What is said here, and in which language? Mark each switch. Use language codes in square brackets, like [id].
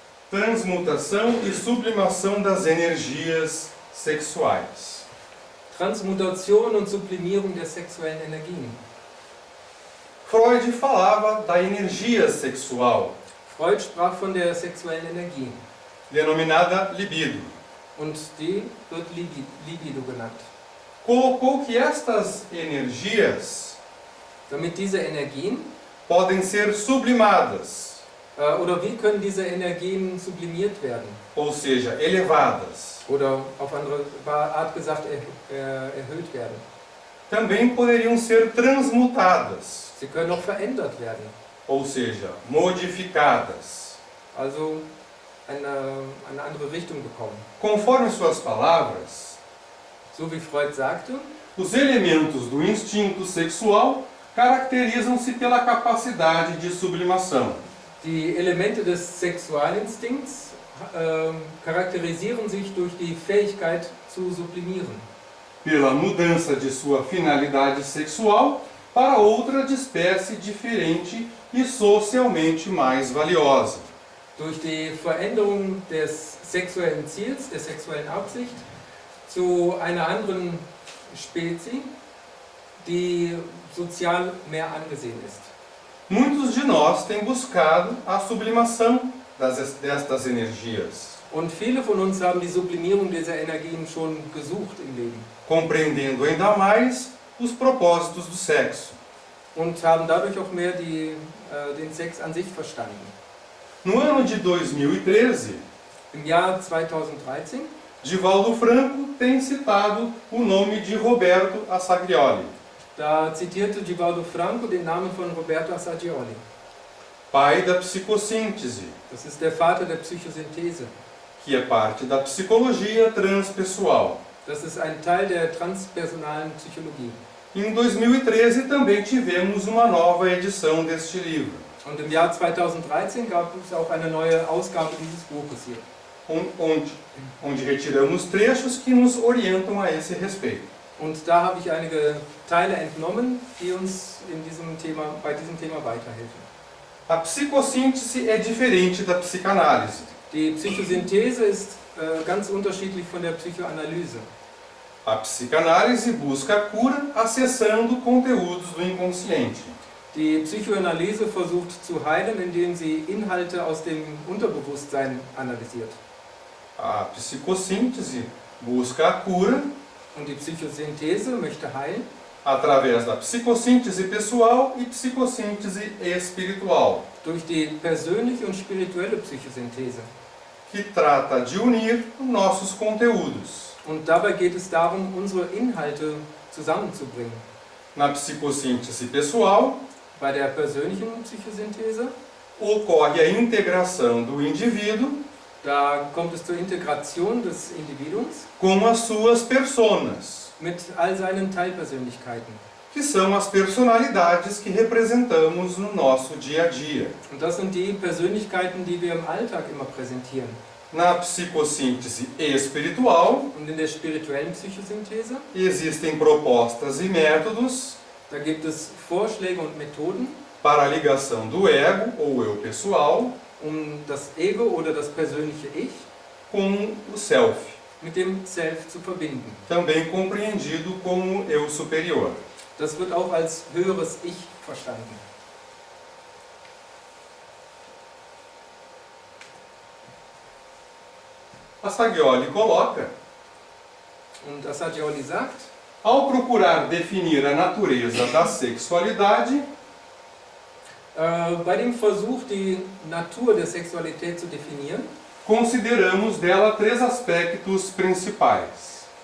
[pt] Transmutação e sublimação das energias sexuais. [de] Transmutation und Sublimierung der sexuellen Energien. [pt] Freud falava da energia sexual, [de] Freud sprach von der sexuellen Energie [pt] denominada libido. [de] und die wird Libido genannt. [pt] Colocou que estas energias [de] Damit diese Energien, [pt] podem ser sublimadas, [de] oder wie können diese Energien sublimiert werden? [pt] ou seja, elevadas. [de] Oder auf andere Art gesagt erhöht werden. [pt] Também poderiam ser transmutadas, [de] Sie können auch verändert werden, [pt] ou seja, modificadas. [de] also eine andere Richtung bekommen. [pt] Conforme suas palavras, [de] So wie Freud sagte, [pt] os elementos do instinto sexual caracterizam-se pela capacidade de sublimação. [de] die Elemente des Sexualinstinkts charakterisieren sich durch die Fähigkeit zu sublimieren, [pt] Pela mudança de sua finalidade sexual para outra de espécie diferente e socialmente mais valiosa. [de] durch die Veränderung des sexuellen Ziels, der sexuellen Absicht, zu einer anderen Spezies, die sozial mehr angesehen ist. [pt] Muitos de nós têm buscado a sublimação destas energias, [de] Und viele von uns haben die Sublimierung dieser Energien schon gesucht im Leben [pt] compreendendo ainda mais os propósitos do sexo. [de] und haben dadurch auch mehr den Sex an sich verstanden. [pt] No ano de 2013, [de] Im Jahr 2013 [pt] Divaldo Franco tem citado o nome de Roberto Assagioli, [de] da zitierte Divaldo Franco den Namen von Roberto Assagioli. [pt] pai da psicossíntese, [de] Das ist der Vater der Psychosynthese. [pt] que é parte da psicologia transpessoal. [de] Das ist ein Teil der transpersonalen Psychologie. [pt] Em 2013 também tivemos uma nova edição deste livro, [de] Und im Jahr 2013 gab es auch eine neue Ausgabe dieses Buches hier, [pt] onde retiramos trechos que nos orientam a esse respeito. [de] und da habe ich einige Teile entnommen, die uns bei diesem Thema weiterhelfen. [pt] A psicossíntese é diferente da psicanálise. [de] Die Psychosynthese ist ganz unterschiedlich von der Psychoanalyse. [pt] A psicanálise busca a cura acessando conteúdos do inconsciente. [de] Die Psychoanalyse versucht zu heilen, indem sie Inhalte aus dem Unterbewusstsein analysiert. [pt] A psicossíntese busca a cura [de] Und die Psychosynthese möchte heilen [pt] através da psicossíntese pessoal e psicossíntese espiritual, [de] durch die persönliche und spirituelle Psychosynthese. [pt] que trata de unir nossos conteúdos. [de] Und dabei geht es darum, unsere Inhalte zusammenzubringen. [pt] Na psicossíntese pessoal, [de] Bei der persönlichen Psychosynthese, [pt] ocorre a integração do indivíduo [de] da kommt es zur Integration des Individuums [pt] com as suas personas, [de] mit all seinen Teilpersönlichkeiten. [pt] que são as personalidades que representamos no nosso dia a dia. [de] Und das sind die Persönlichkeiten, die wir im Alltag immer präsentieren. [pt] Na psicossíntese espiritual, [de] Und in der spirituellen Psychosynthese, [pt] existem propostas e métodos [de] da gibt es Vorschläge und Methoden, [pt] para a ligação do ego ou eu pessoal [de] das Ego oder das persönliche Ich [pt] com o self, [de] mit dem Self zu verbinden. [pt] também compreendido como eu superior. [de] Das wird auch als höheres Ich verstanden. [pt] Assagioli coloca: [de] Und Assagioli sagt, [pt] ao procurar definir a natureza da sexualidade, [de] bei dem Versuch, die Natur der Sexualität zu definieren, [pt] consideramos dela três aspectos principais.